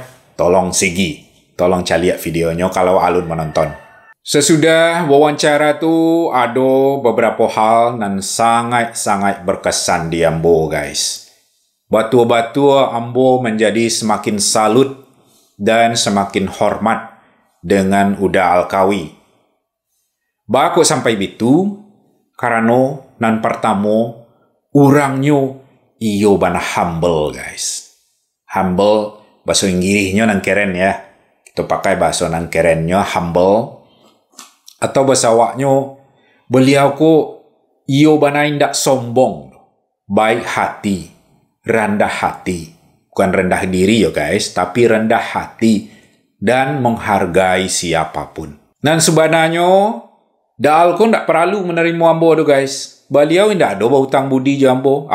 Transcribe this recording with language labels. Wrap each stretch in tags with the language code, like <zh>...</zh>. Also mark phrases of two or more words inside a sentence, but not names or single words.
<min>Tolong segi, tolong caliak videonya kalau alun menonton.</min> <id>Sesudah wawancara tu ada beberapa hal yang sangat-sangat berkesan di ambo guys. Batu-batu ambo menjadi semakin salut dan semakin hormat dengan Uda Alkawi.</id> <min>Bako sampai bitu karena nan pertama orangnya iyo bana humble guys. Humble bahasa Inggrisnya nang keren ya. Kita pakai bahasa nang kerennya humble. Atau bahasa awaknya beliau ko iyo bana indak sombong.</min> <id>Baik hati, rendah hati. Bukan rendah diri ya guys, tapi rendah hati dan menghargai siapapun.</id> <min>Dan sebenarnya Daal ko ndak perlu menerima ambo do guys.</min> <id>Beliau tidak ada berhutang budi je ambo.</id>